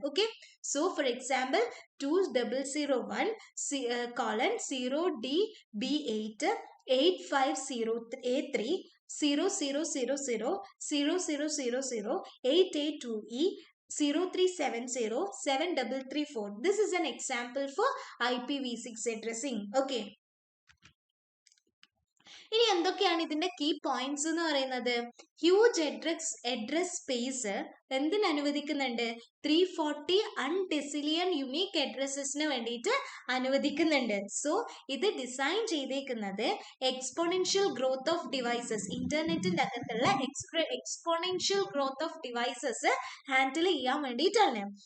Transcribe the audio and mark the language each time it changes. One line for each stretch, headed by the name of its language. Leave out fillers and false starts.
English: Okay, so for example 2001 colon 0DB8 8503 0000 0000 882E 0370 7334. This is an example for IPv6 addressing. Okay.
Malayalam: ഇനി എന്തൊക്കെയാണ് ഇതിന്റെ key points എന്ന് പറയുന്നത്? Huge address space എന്തിന് അനുവദിക്കുന്നുണ്ട്? 340 അൺഡെസിലിയൻ unique അഡ്രസ്സസിന് വേണ്ടിയിട്ട് അനുവദിക്കുന്നുണ്ട്. സോ ഇത് ഡിസൈൻ ചെയ്തേക്കുന്നത്
English: exponential growth of devices,
Malayalam: ഇന്റർനെറ്റിന്റെ അകത്തുള്ള exponential growth of devices handle ചെയ്യാൻ വേണ്ടിയിട്ടാണ്.